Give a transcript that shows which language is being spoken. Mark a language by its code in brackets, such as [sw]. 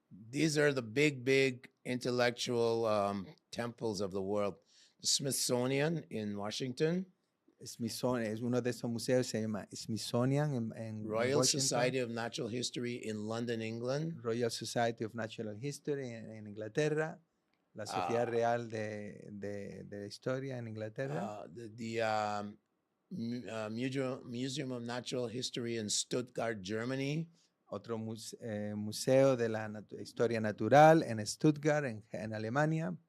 [en] These are the big intellectual temples of the world. The Smithsonian in Washington. [es] Smithsonian es uno de esos museos, se llama Smithsonian en [en] Royal [es] Washington. [en] Society of Natural History in London, England. [es] Royal Society of Natural History en Inglaterra. La Sociedad Real de Historia en Inglaterra. [en] The Museum of Natural History in Stuttgart, Germany. [es] Otro museo de la historia natural en Stuttgart, en Alemania.